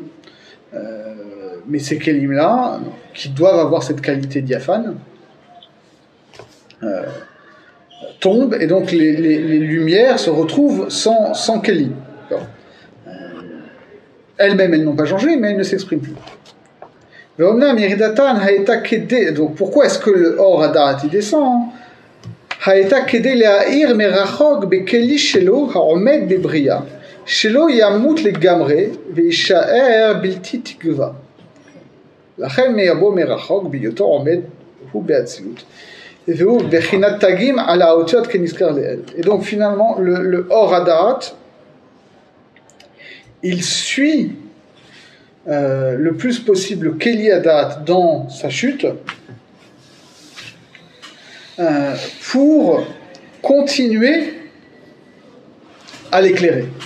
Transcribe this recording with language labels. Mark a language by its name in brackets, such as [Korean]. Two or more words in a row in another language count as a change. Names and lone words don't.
[French] Mais ces kélim-là, qui doivent avoir cette qualité diaphane, tombe, et donc les lumières se retrouvent sans Keli. Elles-mêmes, elles n'ont pas changé, mais elles ne s'expriment plus. Donc pourquoi est-ce que le [Hebrew] אור חדש [French] il descend? [Hebrew] היתה כדי להאיר מרחוק בכלי שלו העומד בבריאה שלו ימות לגמרי וישאר בלתי תקוה לכן מייבוא מרחוק בהיותו עומד הוא באצילות והוא בחינת תגים על האותיות כנזכר לעיל. [French] Et donc finalement le [Hebrew] אור חדש [French] il suit le plus possible le [Hebrew] כלי חדש [French] dans sa chute pour continuer à l'éclairer.